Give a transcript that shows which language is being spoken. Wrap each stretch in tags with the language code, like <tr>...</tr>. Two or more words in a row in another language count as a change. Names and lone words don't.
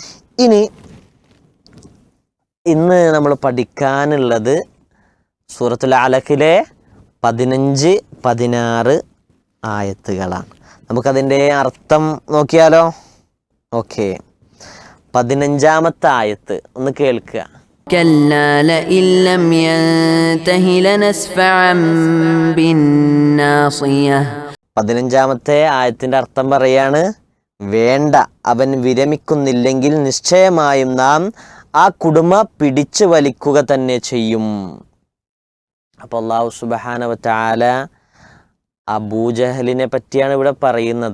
<ml>ഇന്ന് നമ്മൾ പഠിക്കാനുള്ളത് സൂറത്തുൽ അലഖിലെ 15-16 ആയത്തുകളാണ്. നമുക്കതിൻ്റെ അർത്ഥം നോക്കിയാലോ? ഓക്കെ, 15-ാമത്തെ ആയത്ത് ഒന്ന് കേൾക്കുക.</ml> <ar>كلا لئن لم ينته لنسفعا بالناصية.</ar> <ml>15-ാമത്തെ ആയത്തിൻ്റെ അർത്ഥം പറയാണ്, വേണ്ട, അവൻ വിരമിക്കുന്നില്ലെങ്കിൽ നിശ്ചയമായും നാം ആ കുടുമ പിടിച്ചു വലിക്കുക തന്നെ ചെയ്യും. അപ്പോൾ അല്ലാഹു</ml> <ar>سبحانه وتعالى</ar> <ml>അബൂജഹലിനെ പറ്റിയാണ് ഇവിടെ പറയുന്നത്.</ml>